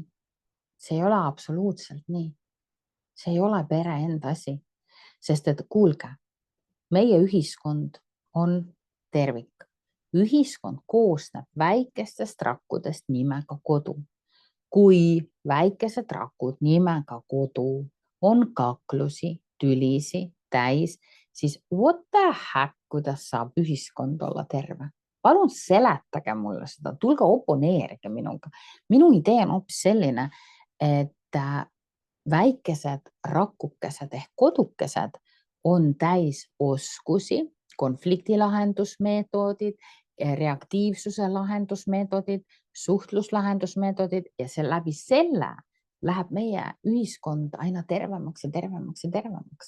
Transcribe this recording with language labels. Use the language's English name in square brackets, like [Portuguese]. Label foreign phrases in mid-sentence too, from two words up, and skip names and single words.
[Estonian] See ei ole absoluutselt nii. See ei ole pere enda asi, sest et kuulge, meie ühiskond on tervik. Ühiskond koosneb väikestest rakkudest nimega kodu. Kui väikesed rakud nimega kodu on kaklusi, tülisi täis, siis [English] what the heck, [Estonian] kuidas saab ühiskond olla terve? Palun seletage mulle seda, tulge oponeerige minuga. Minu idee on hoopis selline, et väikesed rakukesed ehk kodukesed on täis oskusi, konfliktilahendusmeetodid, reaktiivsuse lahendusmeetodid, suhtluslahendusmeetodid ja läbi selle läheb meie ühiskond aina tervemaks ja tervemaks ja tervemaks.